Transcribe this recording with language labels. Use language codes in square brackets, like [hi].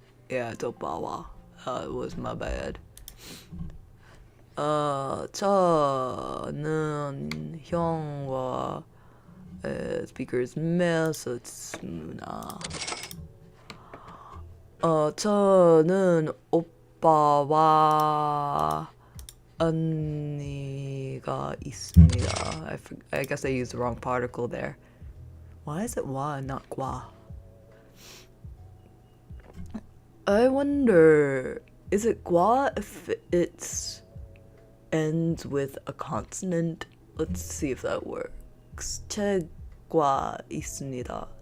[en] Yeah, it's 오빠와. It was my bad. [ko] 저는 형과 [en] speaker is male, so it's 누나. [ko] 저는 오빠와 언니가 있습니다. [en] I guess I used the wrong particle there. Why is it wa and not gua? I wonder, is it gua if it ends with a consonant? Let's see if that works. [ko] 책과 있습니다.